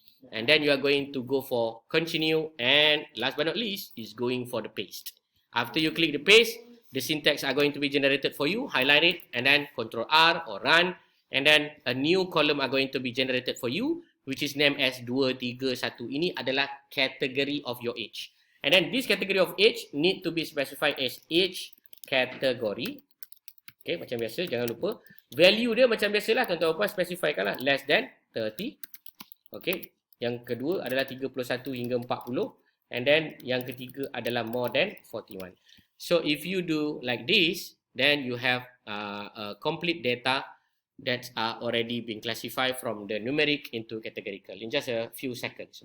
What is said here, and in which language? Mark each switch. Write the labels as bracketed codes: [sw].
[en] And then you are going to go for continue, and last but not least is going for the paste. After you click the paste, the syntax are going to be generated for you, highlight it, and then Ctrl R or run, and then a new column are going to be generated for you, which is named as 2, 3, 1. [ms] Ini adalah [en] category of your age. And then this category of age need to be specified as age category. [ms] Okay, macam biasa, jangan lupa. Value dia macam biasalah, tuan-tuan apa specifykan lah, [en] less than 30. [ms] Okay, yang kedua adalah 31 hingga 40. And then yang ketiga adalah [en] more than 41. So if you do like this, then you have a complete data that are already being classified from the numeric into categorical in just a few seconds.